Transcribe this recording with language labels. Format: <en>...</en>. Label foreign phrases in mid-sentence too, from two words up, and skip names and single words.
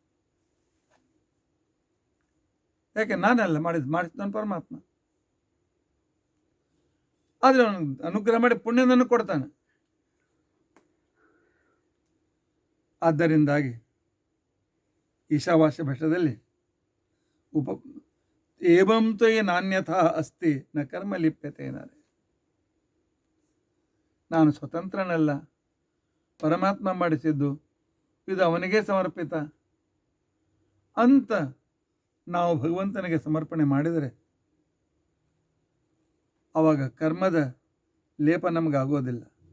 <kn>ಯಾಕೆ? ನಾನೆಲ್ಲ ಮಾಡಿಸಿದವನು ಪರಮಾತ್ಮ. ಆದರೆ ಅವನು ಅನುಗ್ರಹ ಮಾಡಿ ಪುಣ್ಯನನ್ನು ಕೊಡ್ತಾನೆ. ಆದ್ದರಿಂದಾಗಿ ಈಶಾವಾಸ್ಯ ಭಟ್ಟದಲ್ಲಿ</kn> <sa>ಏವಂ ತ್ವಯಿ ನಾನ್ಯಥಾ ಅಸ್ತಿ ನ ಕರ್ಮ ಲಿಪ್ಯತೆ</sa> <kn>ಏನಾರೆ. ನಾನು ಸ್ವತಂತ್ರನಲ್ಲ, ಪರಮಾತ್ಮ ಮಾಡಿಸಿದ್ದು, ಇದು ಅವನಿಗೆ ಸಮರ್ಪಿತ ಅಂತ ನಾವು ಭಗವಂತನಿಗೆ ಸಮರ್ಪಣೆ ಮಾಡಿದರೆ ಆವಾಗ ಕರ್ಮದ ಲೇಪ ನಮಗಾಗೋದಿಲ್ಲ.</kn>